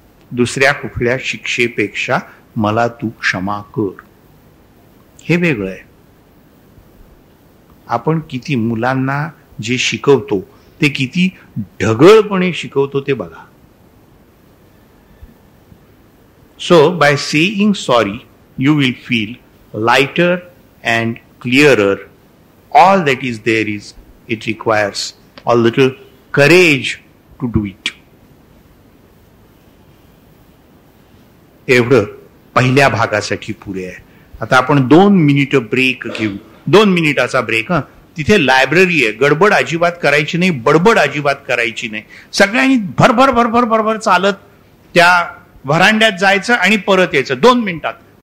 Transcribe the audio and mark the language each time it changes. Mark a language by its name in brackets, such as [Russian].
[Marathi] दुसऱ्या कुठल्या शिक्षेपेक्षा मला तू क्षमा कर, हे वेगळं आहे. आपण किती मुलांना जे शिकवतो ते किती ढगळपणे शिकवतो ते बघा. [English] So by saying sorry, you will feel lighter and clearer. All that is there is, it requires a little courage to do it. [Marathi] एवढं पहिल्या भागासाठी पुरे आहे. आता आपण 2 मिनिट ब्रेक घेऊ. 2 मिनिटाचा ब्रेक. तिथे लायब्ररी आहे, गडबड अजिबात करायची नाही, बडबड अजिबात करायची नाही. सगळ्यांनी भरभर भरभर भरभर चालत त्या व्हरांड्यात जायचं आणि परत यायचं 2 मिनिटात.